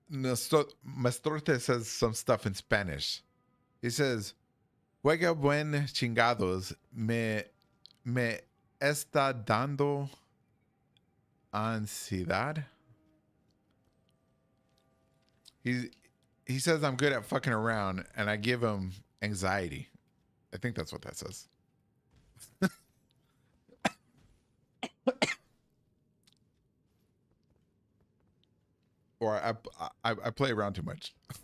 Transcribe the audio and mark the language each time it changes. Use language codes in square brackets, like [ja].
[en] Mastorte says some stuff in Spanish. He says, [es] Juega buen chingados me está dando ansiedad. [en] He says I'm good at fucking around and I give him anxiety. I think that's what that says. Or I play around too much.